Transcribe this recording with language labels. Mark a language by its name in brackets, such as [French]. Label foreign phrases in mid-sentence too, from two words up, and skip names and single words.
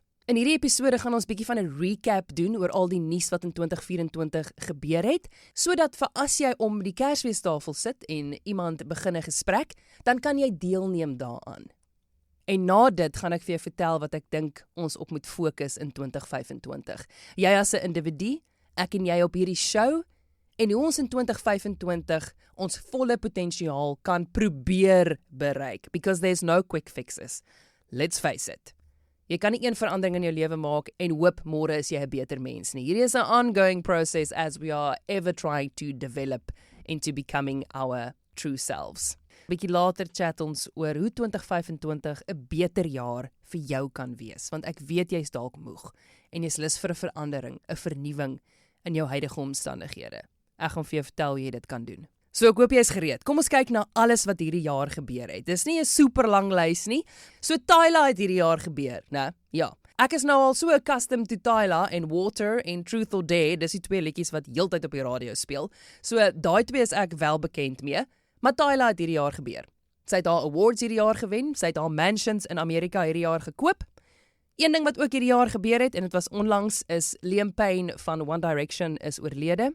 [Afrikaans] In hierdie episode gaan ons bietjie van 'n recap doen oor al die nuus wat in 2024 gebeur het, sodat vir as jy om die Kersfeestafel sit en iemand begin 'n gesprek, dan kan jy deelneem daaraan. En na dit gaan ek vir jou vertel wat ek dink ons op moet fokus in 2025. Jy as 'n individu, ek en jy op hierdie show, en hoe ons in 2025 ons volle potensiaal kan probeer bereik, [English] because there's no quick fixes. Let's face it. [Afrikaans] Jy kan nie een verandering in jou lewe maak en hoop môre is jy 'n beter mens nie. Hierdie is 'n [English] ongoing process as we are ever trying to develop into becoming our true selves. [Afrikaans] Bietjie later chat ons oor hoe 2025 'n beter jaar vir jou kan wees, want ek weet jy's dalk moeg en jy's lus vir 'n verandering, 'n vernuwing in jou huidige omstandighede. Ek gaan vir jou vertel hoe jy dit kan doen. So ek hoop jy is gereed. Kom ons kyk na alles wat hierdie jaar gebeur het. Dis nie 'n super lang lys nie. So Tyla het hierdie jaar gebeur, né? Ja. Ek is nou al so [English] accustomed to [Afrikaans] Tyla en Water en Truth or Dare. Dis die twee liedjies wat heeltyd op die radio speel. So daai twee is ek wel bekend mee. Maar Tyla het hierdie jaar gebeur. Sy het haar awards hierdie jaar gewen. Sy het haar mansions in Amerika hierdie jaar gekoop. Een ding wat ook hierdie jaar gebeur het en dit was onlangs is Liam Payne van One Direction is oorlede.